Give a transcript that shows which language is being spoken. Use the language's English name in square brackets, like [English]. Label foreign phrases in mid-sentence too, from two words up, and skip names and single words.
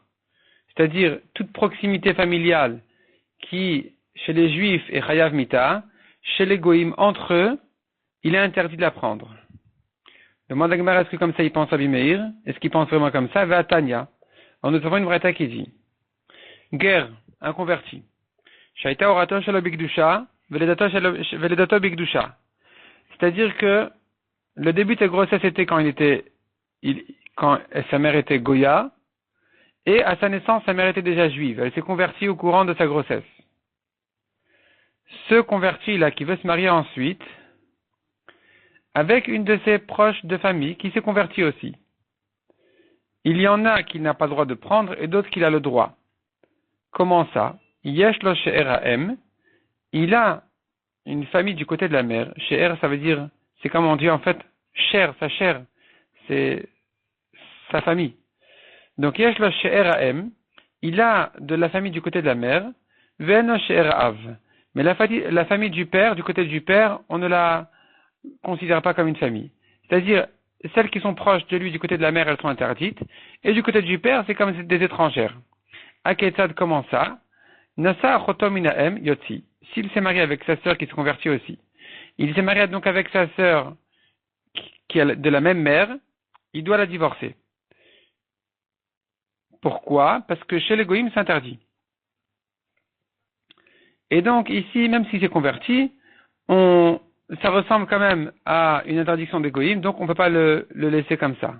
[French] C'est-à-dire, toute proximité familiale qui, chez les Juifs, est [Hebrew] חייב מיתה, [French] chez les goïms, entre eux, il est interdit de l'apprendre. Demande à Gemara, est-ce que comme ça il pense Rabbi Meir? Est-ce qu'il pense vraiment comme ça? Va à Tanya. Alors nous avons une braïta qui dit, guerre, un converti. [Hebrew] שהייתה הורתו שלא בקדושה, ולידתו בקדושה. [French] C'est-à-dire que le début de sa grossesse était quand sa mère était Goya, et à sa naissance, sa mère était déjà juive. Elle s'est convertie au courant de sa grossesse. Ce converti-là, qui veut se marier ensuite, avec une de ses proches de famille, qui s'est convertie aussi. Il y en a qui n'a pas le droit de prendre, et d'autres qui a le droit. Comment ça? [Hebrew] יש לו שאר האם. [French] Il a une famille du côté de la mère. She'er, ça veut dire, c'est comme on dit en fait, sa chair, c'est sa famille. Donc, [Hebrew] יש לו שאר האם, [French] il a de la famille du côté de la mère, [Hebrew] ואינו שאר האב. [French] Mais la famille du père, du côté du père, on ne la considère pas comme une famille. C'est-à-dire, celles qui sont proches de lui du côté de la mère, elles sont interdites, et du côté du père, c'est comme des étrangères. [Hebrew] Aketzad, [French] comment ça? [Hebrew] נשא אחותו מאמו יוציא. [French] S'il s'est marié avec sa sœur qui se convertit aussi, il s'est marié donc avec sa sœur qui est de la même mère, il doit la divorcer. Pourquoi? Parce que chez les goïms, c'est interdit. Et donc ici, même s'il s'est converti, ça ressemble quand même à une interdiction des goïms, donc on ne peut pas le laisser comme ça.